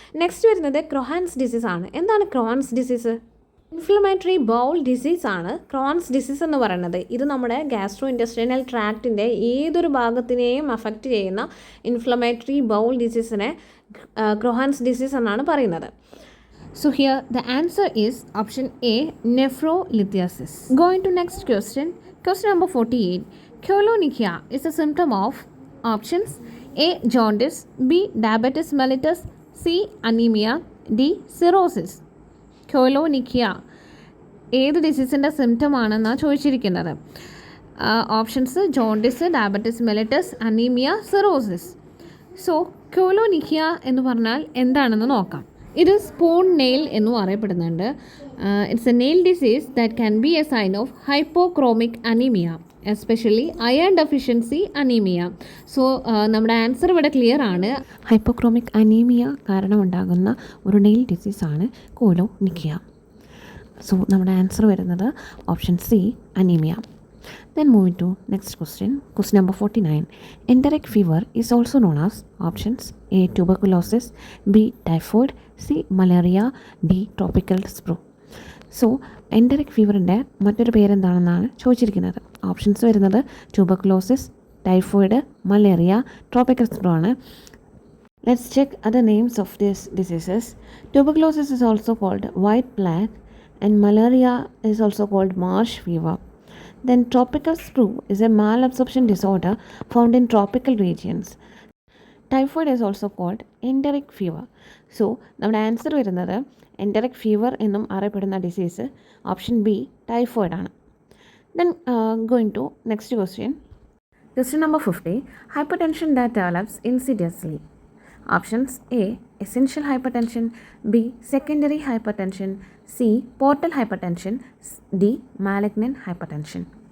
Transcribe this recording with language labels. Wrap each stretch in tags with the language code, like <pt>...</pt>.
<ml>Next വരുന്നത് ക്രോഹാൻസ് disease ആണ്. എന്താണ് Crohn's disease? Inflammatory bowl disease ആണ് ക്രോൺസ് ഡിസീസ് എന്ന് പറയുന്നത്. ഇത് നമ്മുടെ ഗാസ്ട്രോ ഇൻറ്റസ്റ്റൈനൽ ട്രാക്റ്റിൻ്റെ ഏതൊരു ഭാഗത്തിനെയും അഫക്റ്റ് ചെയ്യുന്ന ഇൻഫ്ലമേറ്ററി ബൗൾ ഡിസീസിനെ ക്രോഹാൻസ് ഡിസീസ് എന്നാണ് പറയുന്നത്.</ml> <en>So here the answer is option A, nephrolithiasis. Going to next question number 48. Koilonychia is a symptom of options A, jaundice, B, diabetes mellitus, C, anemia, D, cirrhosis.</en> <ml>കോയിലോനിക്കിയ ഏത് ഡിസീസിൻ്റെ symptom ആണെന്നാണ് ചോദിച്ചിരിക്കുന്നത്. Options jaundice, diabetes mellitus, anaemia, cirrhosis. So കോയിലോനിക്കിയ എന്ന് പറഞ്ഞാൽ എന്താണെന്ന് നോക്കാം. ഇത് spoon nail എന്നും അറിയപ്പെടുന്നുണ്ട്.</ml> <en>It's a nail disease that can be a sign of hypochromic anaemia, especially iron deficiency anaemia.</en> <ml>So നമ്മുടെ ആൻസർ ഇവിടെ ക്ലിയർ ആണ്. ഹൈപ്പോക്രോമിക് അനീമിയ കാരണമുണ്ടാകുന്ന ഒരു നെയിൽ ഡിസീസാണ് കോയിലോനിക്കിയ. സോ നമ്മുടെ ആൻസർ വരുന്നത് option C, anaemia.</ml> <en>Then moving to next question number 49. Enteric fever is also known as options A, tuberculosis, B, typhoid, C, malaria, D, tropical sprue.</en> <ml>So enteric ഫീവറിൻ്റെ മറ്റൊരു പേരെന്താണെന്നാണ് ചോദിച്ചിരിക്കുന്നത്. Options വരുന്നത് tuberculosis, typhoid, malaria, tropical sprue ആണ്.</ml> <en>Let's check other names of these diseases. Tuberculosis is also called white plague and malaria is also called marsh fever. Then tropical sprue is a malabsorption disorder found in tropical regions. Typhoid is also called enteric fever.</en> <ml>So നമ്മുടെ answer വരുന്നത് enteric fever എന്നും അറിയപ്പെടുന്ന disease option B, typhoid ആണ്.</ml> <en>Then going to next question number 50. Hypertension that develops insidiously. Options A, essential hypertension, B, secondary hypertension, C, portal hypertension, D, malignant hypertension.</en>